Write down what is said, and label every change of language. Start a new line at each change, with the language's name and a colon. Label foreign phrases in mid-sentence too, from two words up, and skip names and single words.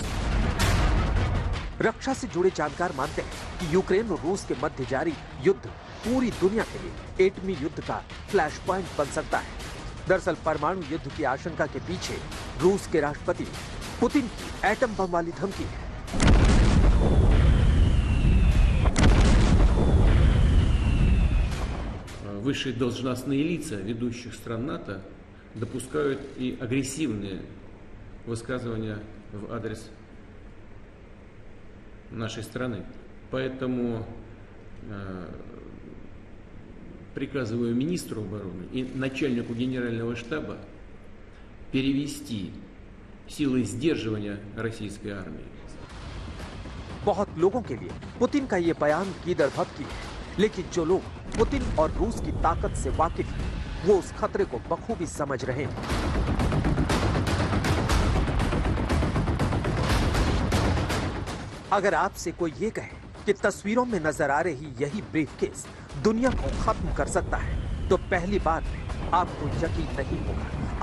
Hindi: रक्षा से जुड़े जानकार मानते हैं कि यूक्रेन और रूस के मध्य जारी युद्ध पूरी दुनिया के लिए एटमी युद्ध का
English: flash point
Hindi: बन सकता है। दरअसल परमाणु युद्ध की आशंका के पीछे रूस के राष्ट्रपति पुतिन की एटम बम वाली धमकी है।
Russian: Высшие должностные лица ведущих стран НАТО допускают и агрессивные высказывания в адрес нашей страны. Поэтому приказываю министру обороны и начальнику генерального штаба перевести силы сдерживания российской армии.
Hindi: बहुत लोगों के लिए पुतिन का ये बयान कीदर भपकी है, लेकिन जो लोग पुतिन और रूस की ताकत से वाकिफ हैं, वो उस खतरे को बखूबी समझ रहे हैं। अगर आपसे कोई ये कहे कि तस्वीरों में नजर आ रही यही ब्रीफकेस दुनिया को खत्म कर सकता है, तो पहली बात में आपको यकीन नहीं होगा।